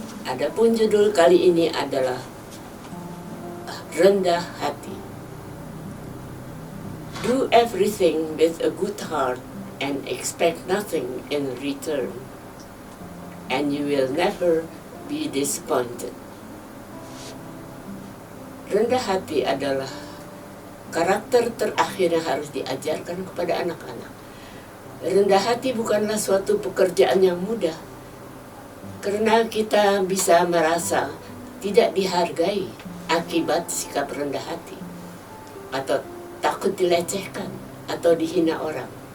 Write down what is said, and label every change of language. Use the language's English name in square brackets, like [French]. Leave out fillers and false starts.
[Indonesian] Adapun judul kali ini adalah Rendah Hati. [English] Do everything with a good heart and expect nothing in return, and you will never be disappointed. [Indonesian] Rendah hati adalah karakter terakhir yang harus diajarkan kepada anak-anak. Rendah hati bukanlah suatu pekerjaan yang mudah, karena kita bisa merasa tidak dihargai akibat sikap rendah hati, atau takut dilecehkan, atau dihina orang.